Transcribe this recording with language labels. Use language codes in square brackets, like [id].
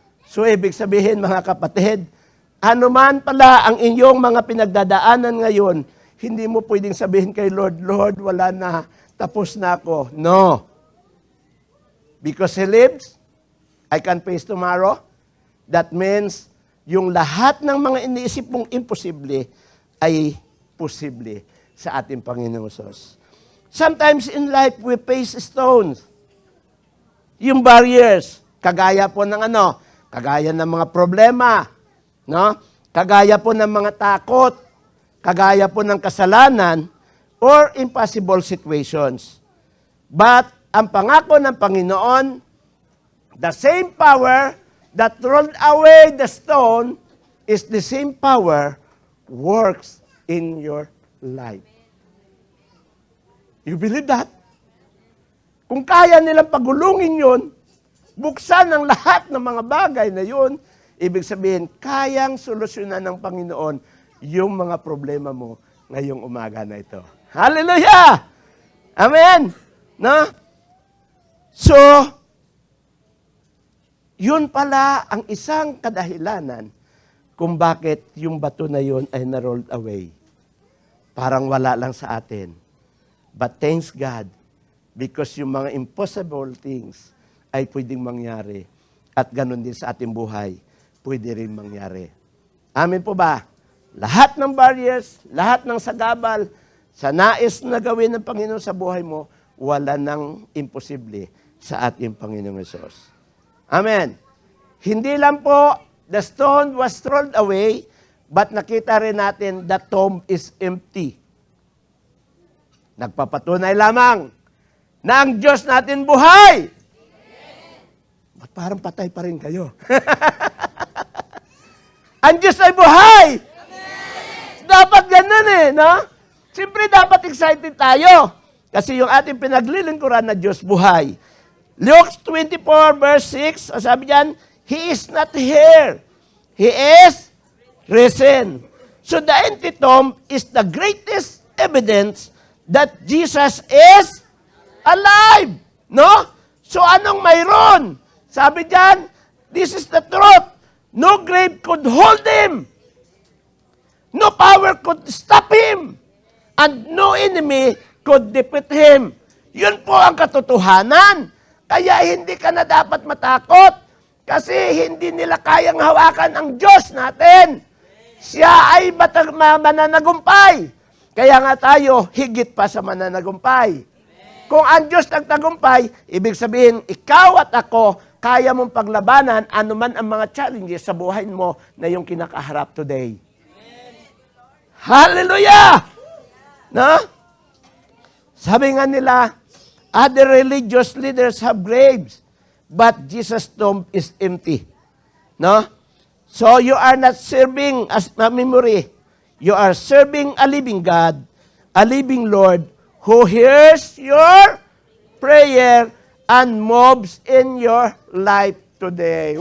[tl] So, ibig sabihin, mga kapatid, ano man pala ang inyong mga pinagdadaanan ngayon, hindi mo pwedeng sabihin kay Lord, Lord, wala na, tapos na ako. [en] No. Because He lives, I can face tomorrow. [tl] That means, yung lahat ng mga iniisip mong imposible ay posible sa ating Panginoong Hesus. [en] Sometimes in life, we face stones. [tl] Yung barriers, kagaya po ng kagaya ng mga problema, no? Kagaya po ng mga takot, kagaya po ng kasalanan, [en] or impossible situations. But, [tl] ang pangako ng Panginoon, [en] the same power that rolled away the stone is the same power works in your life. You believe that? [tl] Kung kaya nilang pagulungin yun, buksan ang lahat ng mga bagay na yun, ibig sabihin, kayang solusyonan ng Panginoon yung mga problema mo ngayong umaga na ito. Hallelujah! Amen! No? So, yun pala ang isang kadahilanan kung bakit yung bato na yun ay na-rolled away. Parang wala lang sa atin. [en] But thanks God, because [tl] yung mga [en] impossible things [tl] ay pwedeng mangyari. At ganun din sa ating buhay, pwede rin mangyari. Amen po ba? Lahat ng barriers, lahat ng sagabal, sa nais na gawin ng Panginoon sa buhay mo, wala nang imposible sa ating Panginoong Hesus. Amen. Hindi lang po, [en] the stone was rolled away, but [tl] nakita rin natin [en] the tomb is empty. [tl] Nagpapatunay lamang na ang Diyos natin buhay. Ba't parang patay pa rin kayo? Ang Diyos ay buhay! Amen. Dapat ganun eh, no? Siyempre dapat excited tayo. Kasi yung ating pinaglilingkuran na Diyos buhay. [en] Luke 24 verse 6, [tl] sabi diyan, [en] He is not here. He is risen. So the empty tomb is the greatest evidence that Jesus is alive. No? So [tl] anong mayroon? Sabi diyan, [en] this is the truth. No grave could hold him. No power could stop him. And no enemy could defeat him. [tl] Yun po ang katotohanan. Kaya hindi ka na dapat matakot. Kasi hindi nila kayang hawakan ang Diyos natin. Siya ay mananagumpay. Kaya nga tayo, higit pa sa mananagumpay. Kung ang Diyos nagtagumpay, ibig sabihin, ikaw at ako, kaya mong paglabanan anuman ang mga challenges sa buhay mo na yung kinakaharap today. Hallelujah! No? Sabi nga nila, [en] other religious leaders have graves, but Jesus' tomb is empty. No? So you are not serving as a memory. You are serving a living God, a living Lord, who hears your prayer and moves in your life today.